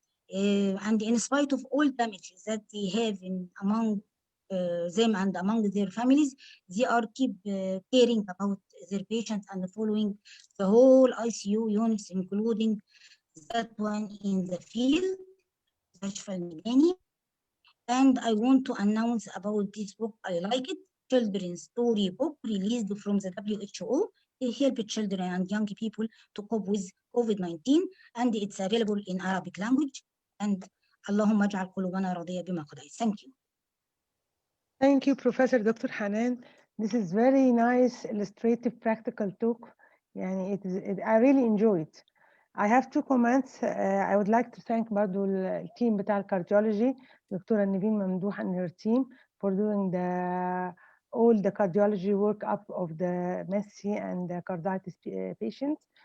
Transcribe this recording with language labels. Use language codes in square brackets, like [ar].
[en] And in spite of all damages that they have among them and among their families, they are keep caring about their patients and following the whole ICU units, including that one in the field, Mustashfa Al-Medani. And I want to announce about this book. I like it. Children's story book released from the WHO. It helps children and young people to cope with COVID-19, and it's available in Arabic language. And [ar] اللهم اجعل قلوبنا راضية بما قضيت. [en] Thank you. Thank you, Professor Dr. Hanan. This is very nice, illustrative, practical talk. I really enjoy it. I have two comments. I would like to thank [ar] برضو التيم بتاع [en] cardiology, Dr. Niveen Mamdouh and her team for doing all the cardiology workup of the MESI and the carditis patients.